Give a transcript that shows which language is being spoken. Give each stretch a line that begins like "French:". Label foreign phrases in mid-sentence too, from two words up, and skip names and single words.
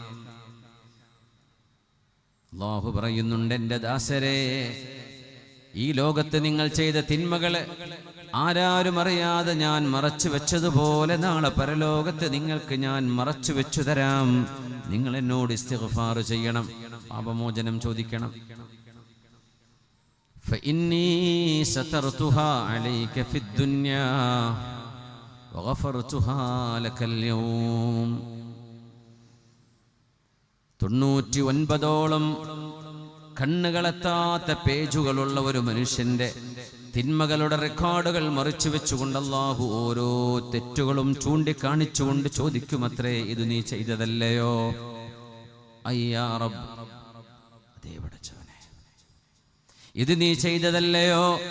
Malayalam: അല്ലാഹു പറയുന്നുണ്ട്, എൻ്റെ ദാസരെ, ഈ ലോകത്ത് നിങ്ങൾ ചെയ്ത തിന്മകളെ ആരാരും അറിയാതെ ഞാൻ മറച്ചു വെച്ചതുപോലെ നാളെ പരലോകത്ത് നിങ്ങൾക്ക് ഞാൻ മറച്ചു വെച്ചു തരാം. നിങ്ങൾ എന്നോട് ഇസ്തിഗ്ഫാർ ചെയ്യണം, പാപമോചനം ചോദിക്കണം.
Arabic: فإني سترتها عليك في الدنيا وغفرتها لك اليوم.
Malayalam: 99 കണ്ണുകളെത്താത്ത പേജുകളുള്ള ഒരു മനുഷ്യന്റെ തിന്മകളുടെ റെക്കോർഡുകൾ മറിച്ചു വെച്ചുകൊണ്ട് അല്ലാഹു ഓരോ തെറ്റുകളും ചൂണ്ടിക്കാണിച്ചുകൊണ്ട് ചോദിക്കുമത്രേ, ഇത് നീ ചെയ്തതല്ലയോ?
Arabic: أيا رب,
Malayalam: അതേ പടച്ചവനെ, ഇത് നീ ചെയ്തതല്ലയോ?